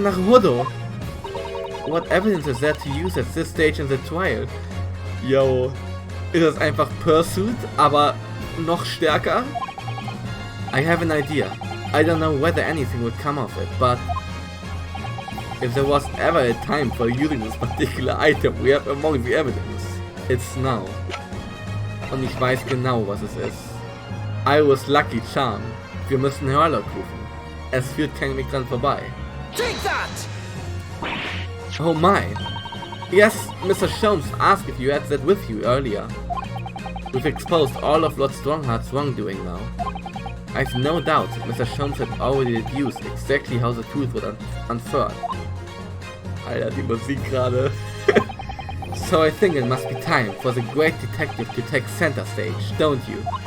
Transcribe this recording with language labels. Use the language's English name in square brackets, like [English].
[English] Naruhodo, what evidence is there to use at this stage in the trial? [German] Yo, ist das einfach Pursuit, aber noch stärker? [English] I have an idea. I don't know whether anything would come of it, but if there was ever a time for using this particular item we have among the evidence, it's now. [German] Und ich weiß genau, was es ist. [English] I was lucky charm. [German] Wir müssen Hörlock rufen. Es führt kein Weg dran vorbei. [English] Take that! Oh my. Yes, Mr. Sholmes asked if you had that with you earlier. We've exposed all of Lord Strongheart's wrongdoing now. I've no doubt Mr. Sholmes had already deduced exactly how the truth would unfurl. [German] Alter, die Musik gerade. [English] So I think it must be time for the great detective to take center stage, don't you?